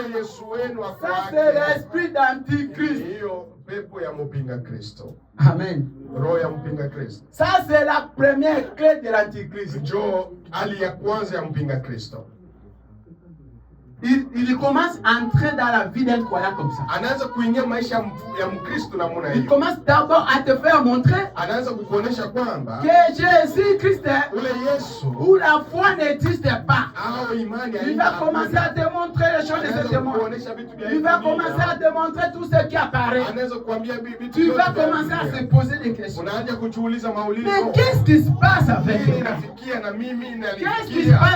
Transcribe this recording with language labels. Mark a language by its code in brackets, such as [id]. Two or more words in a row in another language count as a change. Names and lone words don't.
[fr] Ça, c'est l'esprit d'antichrist. Amen. Ça, c'est la première clé de l'antichrist. il commence à entrer dans la vie d'un croyant comme ça. [sw] anaanza kuingia maisha ya Mkristo namna [fr] Il [sw] hiyo. [fr] commence d'abord à te faire montrer [sw] Anaanza kukuonesha kwamba [fr] que Jésus-Christ, [sw] ule Yesu [fr] où la foi n'existe pas. [sw] au imani [fr] Il va commencer à te montrer les choses de ce monde. Il va commencer à te montrer tout ce qui apparaît. [sw] anaanza kuambia bibi [fr] Tu vas commencer à se poser des questions. [sw] unaanza kujiuliza maulizo. [fr] Mais qu'est-ce qui se passe avec [sw] Nini [fr] elle? [sw] nafikia na mimi [fr] Qu'est-ce qui se [sw] nalifikia? [fr] passe